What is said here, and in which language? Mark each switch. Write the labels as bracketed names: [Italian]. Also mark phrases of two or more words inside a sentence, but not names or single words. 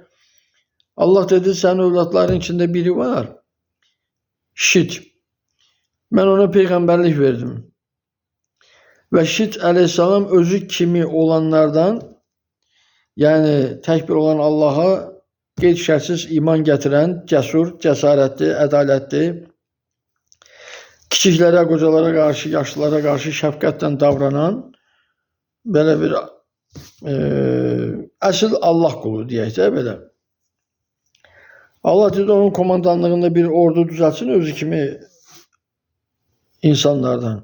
[Turkish] Allah dedi, senin evlatların içinde biri var. Şit. Ben ona peygamberlik verdim. [Azerbaijani] Ve Şit aleyhisselam özü kimi olanlardan, yani tek bir olan Allah'a qeyd şərtsiz iman gətirən, cəsur, cəsarətli, ədalətli, kiçiklərə, qocalara qarşı, yaşlılara qarşı şəfqətlə davranan, belə bir əsl Allah qulu deyək də belə. Allah dedi, onun komandanlığında bir ordu düzəlsin özü kimi insanlardan.